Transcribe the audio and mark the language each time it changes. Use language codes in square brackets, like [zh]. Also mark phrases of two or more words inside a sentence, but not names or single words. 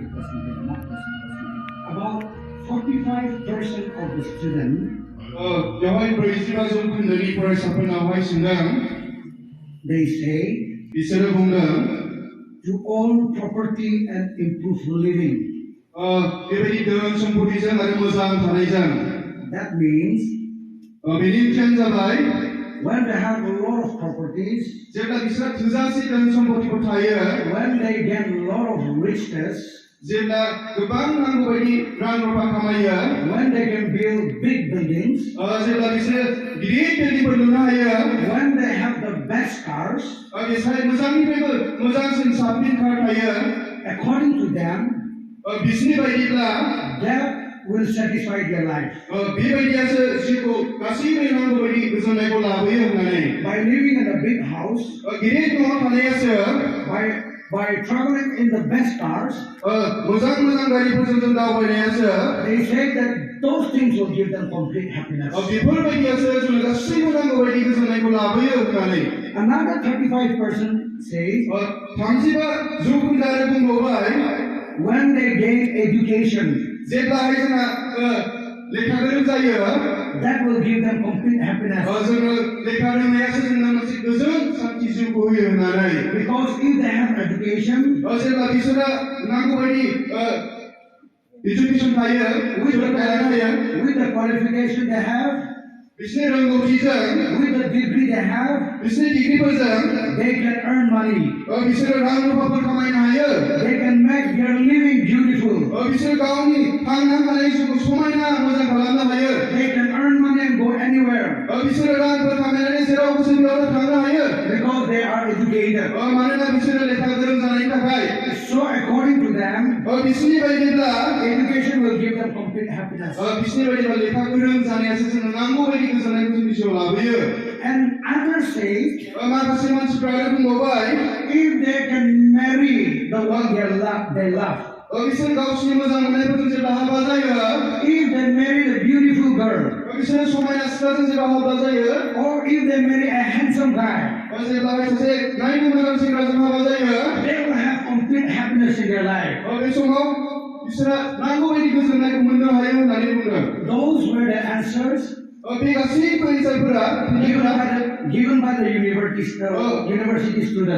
[en] About 45% of the students, [brx] बेवहाय 45 जौखोन्दोनि फरायसाफोरनावहाय सोंदों [en] they say, [brx] बिसोरो बुंदों [en] to own property and improve living. [brx] बेबायदि धोन सम्पतिजों आरो मोजां थानायजों [en] That means [brx] बेनि ओंथियानो जाबाय [en] when they have a lot of properties, [brx] जेब्ला बिसोरहा थोजासे धोन सम्पतिफोर थायो [en] when they get a lot of richness, [brx] जेब्ला गोबां नांगौ बायदि रां रुफा खामायो [en] when they can build big buildings, [brx] जेब्ला बिसोरो गिदिर बिल्डिंफोर लुनो हायो [en] when they have the best cars, [brx] बिसोरहा मोजांनिफ्रायबो मोजांसिन साबसिन कार थायो [en] according to them, [brx] बिसोरनि बायदिब्ला [en] that will satisfy their life. [brx] बेबायदियासो जिउखौ गासैबो नांगौ बायदि गोजोननायखौ लाबोयो होननानै [en] By living in a big house, [brx] गिदिर न'आव थानायासो [en] by traveling in the best cars, [brx] मोजां मोजां गारिफोरजों जों दावबायनायासो [en] they say that those things will give them complete happiness. [brx] बेफोरबायदियासो जों गासैबो नांगौ बायदि गोजोननायखौ लाबोयो होननानै [en] Another 35% says [brx] 35 जौखोन्दो आरो बुंबावबाय [en] when they gain education, [brx] जेब्लाहाय जोंहा लेखा गोरों जायो [en] that will give them complete happiness. [brx] जोङो लेखा रोंनायासो जोंनो मोनसे गोजोन सान्थि जिउखौ होयो होननानै [en] Because if they have education, [brx] जेब्ला बिसोरा नांगौ बायदि इडुकेसन थायो [en] with the qualification they have, [brx] बिसोरनि रोंगौथिजों [en] with the degree they have, [brx] बिसोरनि डिग्रीफोरजों [en] they can earn money. [brx] बिसोरो रां रुफाफोर खामायनो हायो [en] They can make their living beautiful. [brx] बिसोर गावनि थांना थानाय जिउखौ समायना मोजां खालामनो हायो [en] They can earn money and go anywhere [brx] बिसोरो रांफोर खामायनानै जेराव गोसो बेयावनो थांनो हायो [en] because they are educated. [brx] मानोना बिसोरो लेखा गोरों जानायनि थाखाय [en] So according to them, [brx] बिसोरनि बायदिब्ला [en] education will give them complete happiness. [brx] बिसोरनि बायदिब्ला लेखा गोरों जानायासो जोंनो नांगौ बायदि गोजोननायखौ जोंनि जिउआव लाबोयो [en] And others say, [brx] माखासे मानसिफ्रा आरो बुंबावबाय [en] if they can marry the one they love, [brx] बिसोर गावसोरनि मोजां मोननायफोरजों जेब्ला हाबा जायो [en] if they marry a beautiful girl, [brx] बिसोरो समायना सिख्लाजों जेब्ला हाबा जायो [en] or if they marry a handsome guy, [brx] जेब्ला सासे नायनो मोजां सेंग्राजों हाबा जायो [en] they will have complete happiness in their life. [brx] बे समाव बिसोरा नांगौ बायदि गोजोननायखौ मोननो हायो होननानै बुंदों [en] Those were the answers [brx] बे गासैबो एन्सारफोरा [en] given by the university student.